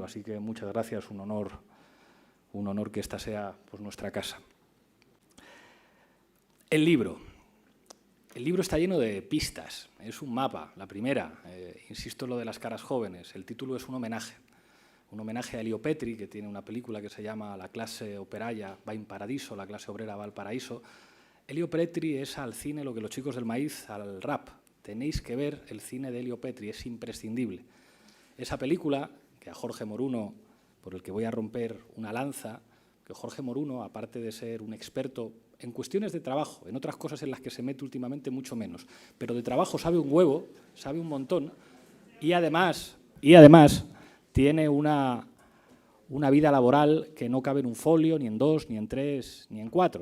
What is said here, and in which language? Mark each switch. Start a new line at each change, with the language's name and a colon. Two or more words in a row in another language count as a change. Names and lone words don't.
Spanish: Así que muchas gracias, un honor que esta sea pues nuestra casa. El libro. El libro está lleno de pistas, es un mapa. La primera, insisto en lo de las caras jóvenes, el título es un homenaje a Elio Petri, que tiene una película que se llama La clase operaia va in paradiso, la clase obrera va al paraíso. Elio Petri es al cine lo que los chicos del maíz al rap. Tenéis que ver el cine de Elio Petri, es imprescindible. Esa película, que a Jorge Moruno, por el que voy a romper una lanza, que Jorge Moruno, aparte de ser un experto en cuestiones de trabajo, en otras cosas en las que se mete últimamente mucho menos, pero de trabajo sabe un huevo, sabe un montón, y además tiene una vida laboral que no cabe en un folio, ni en 2, ni en 3, ni en 4.